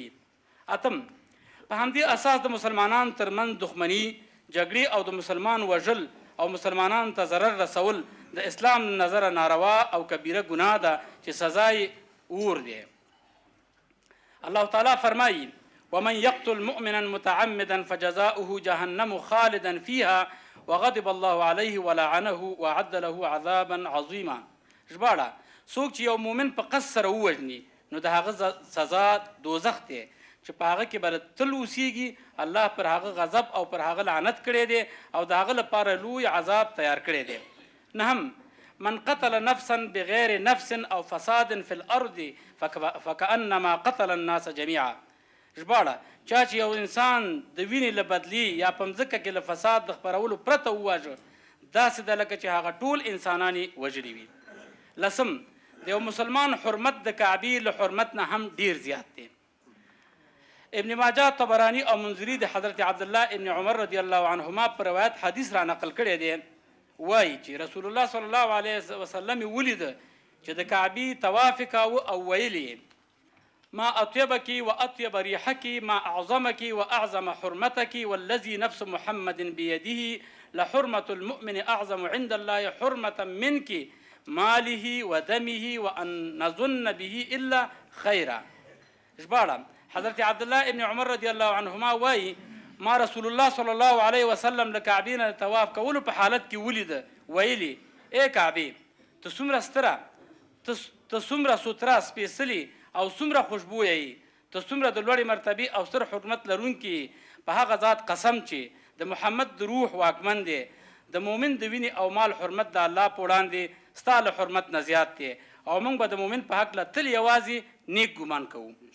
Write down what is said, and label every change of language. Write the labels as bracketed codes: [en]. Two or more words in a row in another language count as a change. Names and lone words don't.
[ps] اتم په همدې اساس د مسلمانانو ترمنځ دښمني، جګړې او د مسلمان وژل او مسلمانانو ته ضرر رسول د اسلام نظره ناروا او کبیره ګناه ده چې سزا یې اور دی. الله تعالی فرمایي: [ar] ومن يقتل مؤمنا متعمدا فجزاؤه جهنم خالدا فيها وغضب الله عليه ولعنه وعد له عذابا عظيما. [ps] ژباړه: څوک چې یو مؤمن په قصد سره ووژني نو د هغه سزا دوزخ دی چې په هغه کې به تل اوسیږي الله پر هغه غضب او پر هغه لعنت کړی دی او د هغه لپاره لوی عذاب تیار کړی دی. [ar] نهم من قتل نفسا بغیر نفس او فساد في الارض فكأنما قتل الناس جميعا. [ps] ژباړه چا چې یو انسان د وینې له بدلي یا په مځکه کې له فساد د خپرولو پرته وواژه داسې ده لکه چې هغه ټول انسانان یې وژلي وي. لسم د یو مسلمان حرمت د کعبې له حرمت نه هم ډیر زیات دی. ابن ماجه، طبراني او منذري د حضرت عبدالله ابن عمر رضی الله عنهما پر روایت حدیث را نقل کړی دی، وایي چې رسول الله صلی الله علیه وسلم ولید چې د کعبې طواف کاوه او ویلي [ar] ما اطيبك واطيب ريحك ما اعظمك واعظم حرمتك والذي نفس محمد بيده لحرمة المؤمن اعظم عند الله حرمة منك ماله ودمه وان نظن به الا خيرا. [ps] ژباړه حضرت عبدالله ابن عمر رضی الله عنهما وایي ما رسول الله صلی الله علیه وسلم له کعبې نه طواف کولو په حالت کې ولیده، ویلي ای کعبې ته څومره ستره، ته څومره ستره سپېڅلې او څومره خوشبویه یي، ته څومره د لوړې مرتبې او ستر حرمت لرونکي، په هغه ذات قسم چې د محمد د روح واکمن دی، د مؤمن د وینې او مال حرمت د الله په وړاندې ستا له حرمت نه زیات دی او موږ به د مؤمن په هکله تل یوازې نیک ګمان کوو.